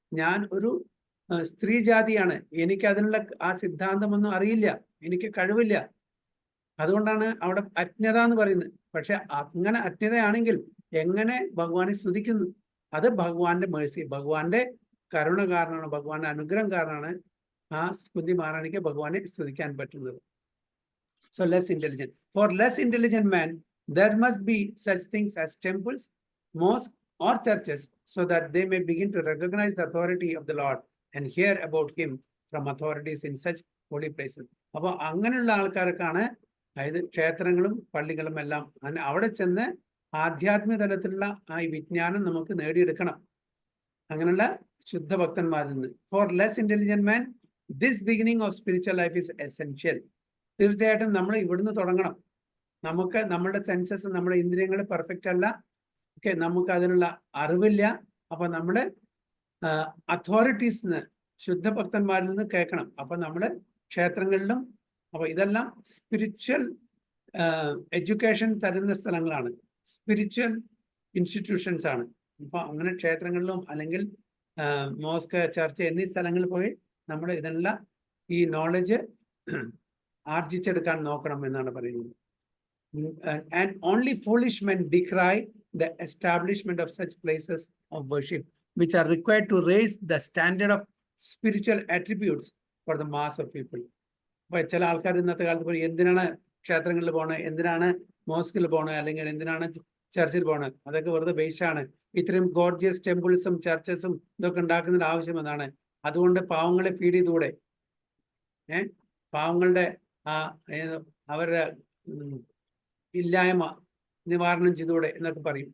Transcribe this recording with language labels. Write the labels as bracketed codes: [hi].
[ml] ഞാൻ ഒരു സ്ത്രീ ജാതിയാണ്, എനിക്ക് അതിനുള്ള ആ സിദ്ധാന്തമൊന്നും അറിയില്ല, എനിക്ക് കഴിവില്ല. അതുകൊണ്ടാണ് അവിടെ അജ്ഞത എന്ന് പറയുന്നത്. പക്ഷെ അങ്ങനെ അജ്ഞതയാണെങ്കിൽ എങ്ങനെ ഭഗവാനെ സ്തുതിക്കുന്നു? അത് ഭഗവാന്റെ മേഴ്സി, ഭഗവാന്റെ കരുണ കാരണമാണ്, ഭഗവാന്റെ അനുഗ്രഹം കാരണമാണ് ആ കുന്തി മഹാറാണിക്ക് ഭഗവാനെ സ്തുതിക്കാൻ പറ്റുന്നത്. [en] So less intelligent. For less intelligent man, there must be such things as temples, mosques, or churches so that they may begin to recognize the authority of the Lord and hear about him from authorities in such holy places. [ml] അപ്പോൾ അങ്ങനെയുള്ള ആൾക്കാർക്കാണ്, അതായത് ക്ഷേത്രങ്ങളും പള്ളികളും എല്ലാം അവിടെ ചെന്ന് ആധ്യാത്മിക തലത്തിലുള്ള ആ വിജ്ഞാനം നമുക്ക് നേടിയെടുക്കണം, അങ്ങനെയുള്ള ശുദ്ധ ഭക്തന്മാരിൽ നിന്ന്. [en] For less intelligent man this beginning of spiritual life is essential. [ml] തീർച്ചയായിട്ടും നമ്മൾ ഇവിടുന്ന് തുടങ്ങണം. നമുക്ക് നമ്മുടെ സെൻസസ്, നമ്മുടെ ഇന്ദ്രിയങ്ങൾ പെർഫെക്റ്റ് അല്ല, ഓക്കെ, നമുക്ക് അതിനുള്ള അറിവില്ല. അപ്പൊ നമ്മള് അതോറിറ്റീസിന്, ശുദ്ധ ഭക്തന്മാരിൽ നിന്ന് കേൾക്കണം. അപ്പൊ നമ്മള് ക്ഷേത്രങ്ങളിലും, അപ്പൊ ഇതെല്ലാം സ്പിരിച്വൽ എഡ്യൂക്കേഷൻ തരുന്ന സ്ഥലങ്ങളാണ്, സ്പിരിച്വൽ ഇൻസ്റ്റിറ്റ്യൂഷൻസ് ആണ്. അപ്പൊ അങ്ങനെ ക്ഷേത്രങ്ങളിലും അല്ലെങ്കിൽ മോസ്ക്, ചർച്ച് എന്നീ സ്ഥലങ്ങളിൽ പോയി നമ്മൾ ഇതെല്ലാം ഈ നോളജ് ആർജിച്ചെടുക്കാൻ നോക്കണം എന്നാണ് പറയുന്നത്. [en] And only foolish men decry the establishment of such places of worship, which are required to raise the standard of spiritual attributes for the mass of people. [ml] അപ്പൊ ചില ആൾക്കാർ ഇന്നത്തെ കാലത്ത് പറയും, എന്തിനാണ് ക്ഷേത്രങ്ങളിൽ പോണത്, എന്തിനാണ് മോസ്കിൽ പോണത്, അല്ലെങ്കിൽ എന്തിനാണ് ചർച്ചിൽ പോണത്, അതൊക്കെ വെറുതെ ബേസാണ്. ഇത്രയും ഗോർജിയസ് ടെമ്പിൾസും ചർച്ചസും ഇതൊക്കെ ഉണ്ടാക്കുന്നതിന്റെ ആവശ്യം എന്നാണ്. അതുകൊണ്ട് പാവങ്ങളെ ഫീഡ് ചെയ്തുകൂടെ? പാവങ്ങളുടെ അവരുടെ ഇല്ലായ്മ നിവാരണം ചെയ്തുകൂടെ എന്നൊക്കെ പറയും.